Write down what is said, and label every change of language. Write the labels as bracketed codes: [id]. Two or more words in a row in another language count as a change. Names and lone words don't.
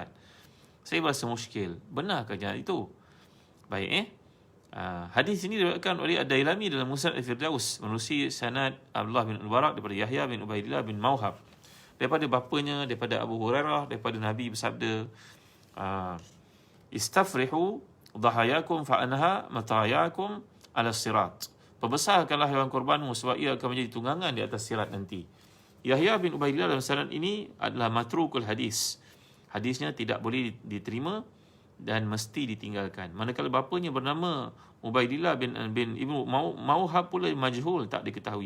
[ms] Saya berasa muskil. Benarkah jangan itu? Baik hadis ini diriwayatkan oleh Ad-Dailami dalam Musnad Al-Firdaus menerusi sanad Abdullah bin Al-Barak daripada Yahya bin Ubaidillah bin Mauhab, daripada bapanya, daripada Abu Hurairah, daripada Nabi bersabda, [ar] استفرهوا ضحاياكم فإنها مطاياكم على الصراط. [ms] Perbesarkanlah haiwan korbanmu sebab ia akan menjadi tunggangan di atas sirat nanti. Yahya bin Ubaidillah dalam sanad ini adalah [ar] متروك الحديث. [ms] Hadisnya tidak boleh diterima dan mesti ditinggalkan. Manakala bapanya bernama Ubaidillah bin Ibnu Mauhab pula majhul, tak diketahui.